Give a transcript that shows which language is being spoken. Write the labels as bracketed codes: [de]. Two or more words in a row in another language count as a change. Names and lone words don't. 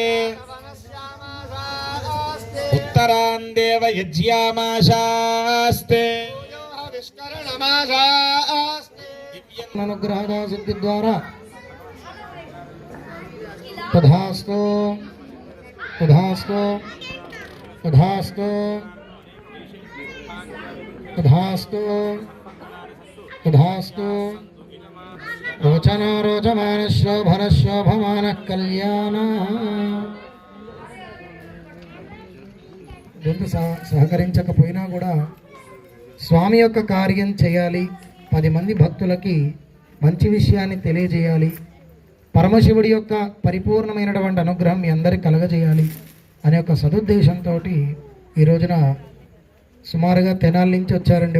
[sa] उत्तरान् देव यज्ञामाशास्ते अनुग्रह सिद्धि द्वारा तथास्तु तथास्तु तथास्तु तथास्तु तथास्तु रोचना रोचमान शोभन शोभमान कल्याण [te] గొంతు సహకరించకపోయినా కూడా స్వామి యొక్క కార్యం చేయాలి, 10 మంది భక్తులకి మంచి విషయాన్ని తెలియజేయాలి, పరమశివుడి యొక్క పరిపూర్ణమైనటువంటి అనుగ్రహం మీ అందరికి కలగజేయాలి అనే ఒక సదుద్దేశంతో ఈ రోజున సుమారుగా తెనాలి నుంచి వచ్చారండి వాళ్ళు.